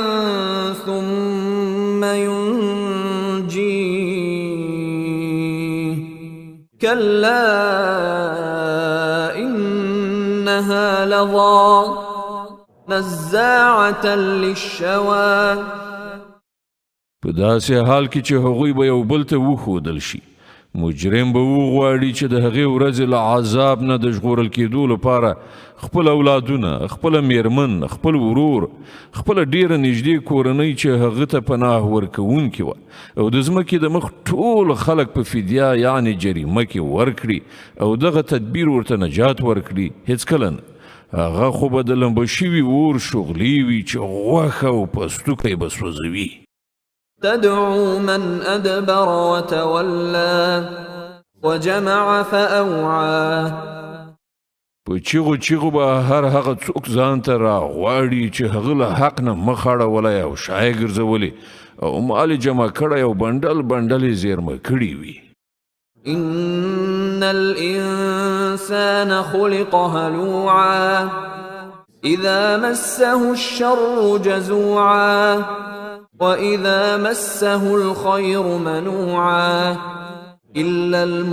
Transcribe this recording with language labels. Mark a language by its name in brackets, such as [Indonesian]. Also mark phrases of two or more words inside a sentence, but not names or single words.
[Arabic] ثم ينجيه كلا إنها لظى نزاعة للشوى. [Pashto] په داسې حال کې چې هغوی به یو بل ته وښودل شي مجرم به وغواړي چې د هغې ورځې له عذاب نه د ژغورل کېدو لپاره خپل اولادونه، خپله میرمن، خپل ورور، خپله ډیره نږدې کورنۍ چې هغه ته پناه ورکوونکې وه او د ځمکې د مخ ټول خلک په فدیه یعنې جریمه کې ورکړي او دغه تدبیر ورته نجات ورکړي. هیڅکله نه. هغه خو به د لمبه شوي اور شغلې وي چې غوښه او پستوکی به سوځوي. [Arabic] تدعو من أدبر وتولى وجمع فأوعى. [Pashto] په چیغو چیغو به هر هغه څوک ځان ته راغواړي چې هغه له حق نه مخ اړولی او شا یې ګرځولې او مال جمع کړی او بنډل بنډل یې زیرمه کړي وي. [Arabic] إن الإنسان خلق هلوعا إذا مسه الشر جزوعا وإذا مسه الخير منوعا إلا